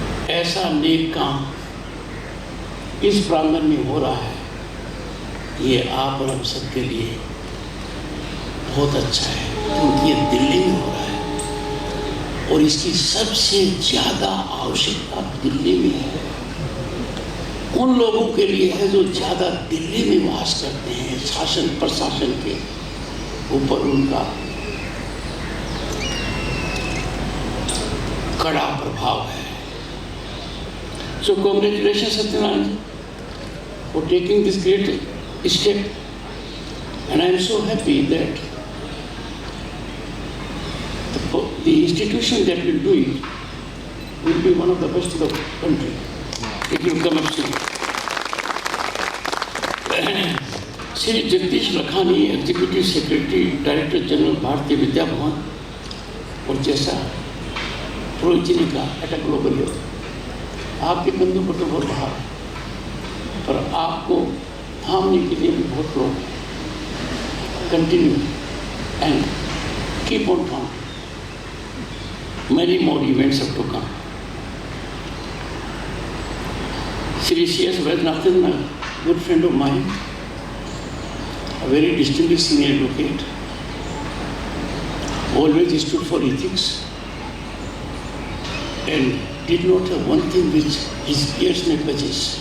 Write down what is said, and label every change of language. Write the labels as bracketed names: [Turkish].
[Hindi] ऐसा नेक काम इस प्रांगण में हो रहा है, ये आप और हम सबके लिए बहुत अच्छा है, क्योंकि ये दिल्ली में हो रहा है और इसकी सबसे ज़्यादा आवश्यकता दिल्ली में है। उन लोगों के लिए है जो ज़्यादा दिल्ली में वास करते हैं, शासन प्रशासन के ऊपर उनका कड़ा प्रभाव है। [English] So congratulations Satyanarayana for taking this great step, and I am so happy that the institution that will do it will be one of the best in the country. It will come up soon. [Hindi] Shri Jagdish Lakhani, [English] Executive Secretary, Director General [Hindi] Bharatiya Vidya Bhavan, और जैसा पुरोहित जी ने कहा [English] at a global level, [Hindi] आपके कंधों पर तो बहुत भार है, पर आपको थामने के लिए भी बहुत लोग हैं। [English] Continue and keep on counting, many more events have to come. Shri C.S. Vaidyanathan, a good friend of mine, a very distinguished senior advocate, always stood for ethics and did not have one thing which his peers may possess.